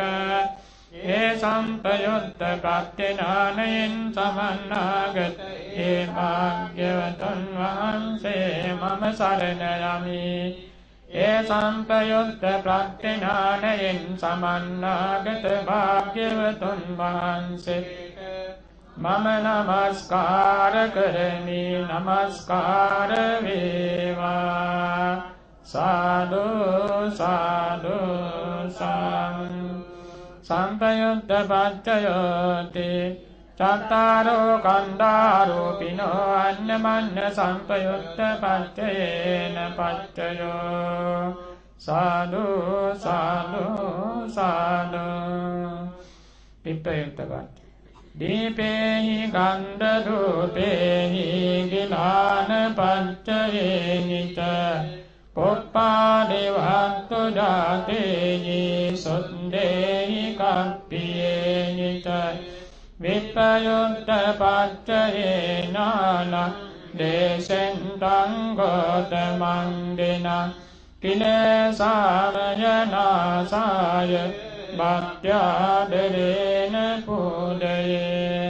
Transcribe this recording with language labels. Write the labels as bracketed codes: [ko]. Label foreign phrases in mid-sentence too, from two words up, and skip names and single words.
[si] ඒ සම්පයුක්ත ප්‍රඥානයෙන් සමන්නාගත ඒ භාග්‍යවතුන් වහන්සේ මම සරණ යමි. ඒ සම්පයුක්ත ප්‍රඥානයෙන් සමන්නාගත භාග්‍යවතුන් වහන්සේ මම නමස්කාර කරමි. නමස්කාර වේවා. සාදු සාදු සාදු. [pi] සම්පයුක්ත පච්චයෝති චත්තාරෝ කණ්ඩාරූපිනෝ අන්නමන්න සම්පයුක්ත පච්චයේන පච්චයෝ. [si] සාදු සාදු සාදු. [pi] විප්‍රයුක්ත පච්චය දීපේහි ගන්ධ රූපේහි ගිලාන පච්චයේනිත පුප්පාදි වත්තු ජාතේහි සොන්දේහි කප්පියේනිත විප්‍රයුක්ත පච්චයේනාන දේසෙන් තංගෝතමං දිනං කිලේසාමයනාසාය භක්ත්‍යාදරේන පූජයේ.